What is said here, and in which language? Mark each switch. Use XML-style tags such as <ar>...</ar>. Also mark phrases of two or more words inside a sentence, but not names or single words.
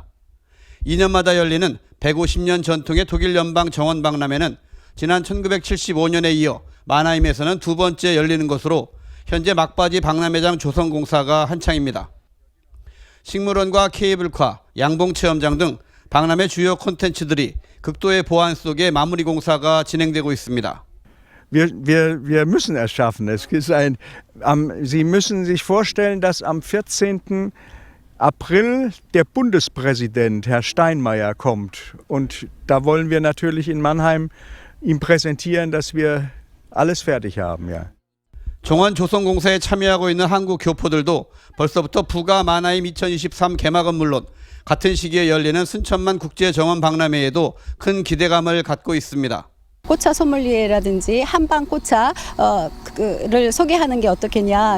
<ko>2년마다 열리는 150년 전통의 독일 연방 정원박람회는 지난 1975년에 이어 만하임에서는 두 번째 열리는 것으로 현재 막바지 박람회장 조성 공사가 한창입니다. 식물원과 케이블카, 양봉체험장 등 박람회 주요 콘텐츠들이 극도의 보안 속에 마무리 공사가 진행되고 있습니다.</ko> <de>Wir müssen es schaffen. Sie müssen sich vorstellen, dass am 14. April der Bundespräsident, Herr Steinmeier, kommt. Und da wollen wir natürlich in Mannheim ihm präsentieren, dass wir alles fertig haben. Ja.</de> <ko>정원 조성 공사에 참여하고 있는 한국 교포들도 벌써부터 부가 만하임 2023 개막은 물론 같은 시기에 열리는 순천만 국제정원박람회에도 큰 기대감을 갖고 있습니다. 꽃차 소믈리에라든지 한방 꽃차를 소개하는 게 어떻겠냐.</ko>